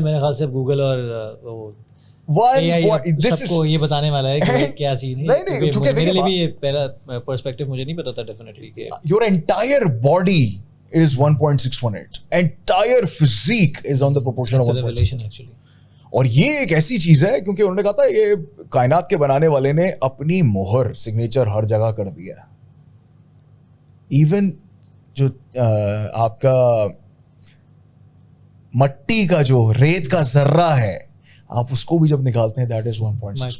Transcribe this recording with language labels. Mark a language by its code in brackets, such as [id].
[hi] मेरे ख्याल से गूगल और सबको ये बताने वाला है कि क्या चीज है. नहीं, क्योंकि मेरे लिए भी ये पहला पर्सपेक्टिव मुझे नहीं पता था डेफिनेटली कि [en] Your entire body is 1.618. Entire physique is on the proportion of 1.618 actually. [hi] और ये एक ऐसी चीज है क्योंकि उन्होंने कहा था ये कायनात के बनाने वाले ने अपनी मोहर, सिग्नेचर हर जगह कर दिया. इवन जो आपका मट्टी का जो रेत का जर्रा है, आप उसको भी जब निकालते हैं [en] that is [hi] 1.6.